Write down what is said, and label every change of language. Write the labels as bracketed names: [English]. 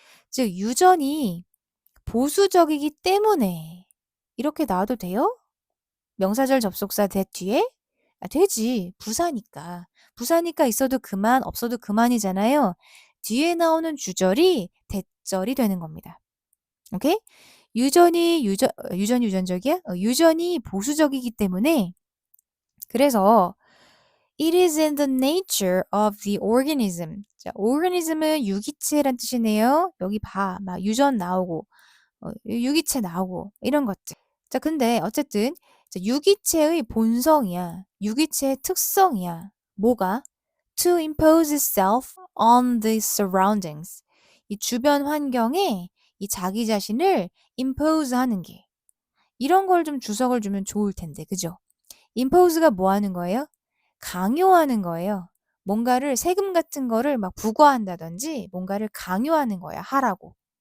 [Korean] 즉 유전이 보수적이기 때문에 이렇게 나와도 돼요? 명사절 접속사 that 뒤에? 되지. 부사니까. 부사니까 있어도 그만, 없어도 그만이잖아요. 뒤에 나오는 주절이 대절이 되는 겁니다. 오케이? 유전적이야? 유전이 보수적이기 때문에 그래서 [English] it is in the nature of the organism. [Korean] 자, organism은 유기체란 뜻이네요. 여기 봐. 막 유전 나오고 유기체 나오고 이런 것들. 자, 근데 어쨌든 유기체의 본성이야. 유기체의 특성이야. 뭐가? [English] To impose itself on the surroundings. [Korean] 이 주변 환경에 이 자기 자신을 impose 하는 게. 이런 걸 좀 주석을 주면 좋을 텐데, 그죠? impose가 뭐 하는 거예요? 강요하는 거예요. 뭔가를 세금 같은 거를 막 부과한다든지 뭔가를 강요하는 거야, 하라고.